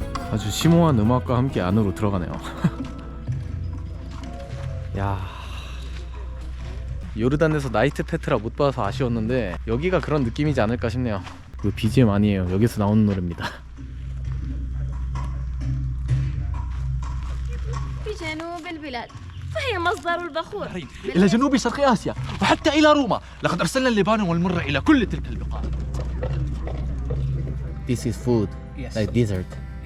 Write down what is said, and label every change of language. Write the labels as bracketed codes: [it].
[ko] 아주 심오한 음악과 함께 안으로 들어가네요. 야, 요르단에서 나이트 페트라 못 봐서 아쉬웠는데 여기가 그런 느낌이지 않을까 싶네요. 이거 BGM 아니에요. 여기서 나오는 노래입니다. [ar] في جنوب البلاد فهي مصدر البخور إلى جنوب شرق آسيا وحتى إلى روما. لقد أرسلنا اللبان والمرة إلى كل تلك البقاع. [en] This is food, like dessert.